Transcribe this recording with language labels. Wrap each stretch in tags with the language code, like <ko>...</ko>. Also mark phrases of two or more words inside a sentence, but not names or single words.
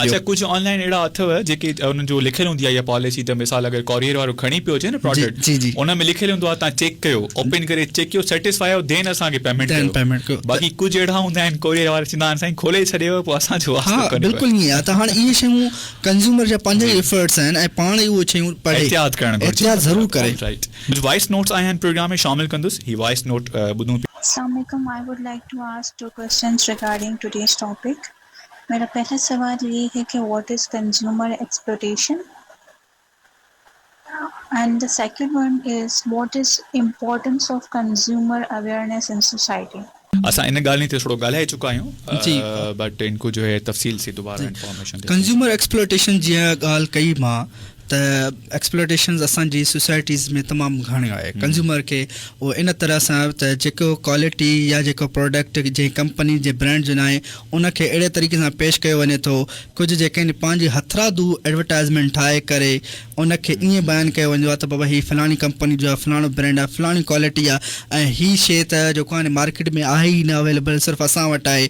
<sd>अच्छा, कुझु ऑनलाइन अहिड़ा अथव जेके उन्हनि जो लिखियलु हूंदी आहे या पॉलिसी त मिसाल अगरि कोरियर वारो खणी पियो अचे न प्रोडक्ट, जी उन में लिखियलु हूंदो आहे तव्हां चेक कयो, ओपन करे चेक कयो, सेटिस्फाई हो, देन असांखे पेमेंट कयो। बाक़ी कुझु अहिड़ा हूंदा आहिनि कोरियर वारा चवंदा आहिनि साईं खोले छॾियो पोइ असांजो। हा बिल्कुलु ईअं आहे। त हाणे इहे शयूं कंज़्यूमर जा पंहिंजा एफर्ट्स आहिनि ऐं पाण ई उहे शयूं एहतियात करणु ज़रूरु करे।</sd> <en>voice notes</en> <sd>आया आहिनि प्रोग्राम में शामिल कंदुसि, ही</sd> <en>voice note</en> <sd>ॿुधूं। अस्सलामुअलैकुम,</sd> <en>I would like to ask 2 questions regarding today's topic.</en> <ur>میرا پہلا سوال یہ ہے کہ</ur> <en>what is consumer exploitation? And the second one is what is importance of consumer awareness in society?</en> <sd>असां इन ॻाल्हि ते थोरो ॻाल्हाए चुका आहियूं,</sd> <ur>بٹ ان کو جو ہے تفصیل سے دوبارہ انفارمیشن.</ur> <en>consumer exploitation</en> <sd>जीअं ॻाल्हि कई मां त एक्सप्लोइटेशन असांजी सोसाइटीज़ में तमामु घणी आहे। कंज़्यूमर खे उहो इन तरह सां त जेको क्वालिटी या जेको प्रोडक्ट जंहिं कंपनी जे ब्रांड जो न आहे उनखे अहिड़े तरीक़े सां पेश कयो वञे थो। कुझु जेके आहिनि पंहिंजी हथरादू एडवर्टाइज़मेंट ठाहे करे उनखे ईअं बयानु कयो वञो आहे त बाबा हीअ फलाणी कंपनी जो आहे, फलाणो ब्रांड आहे, फलाणी क्वालिटी आहे ऐं हीअ शइ त जेको आहे मार्केट में आहे ई न अवेलेबल, सिर्फ़ु असां वटि आहे।</sd>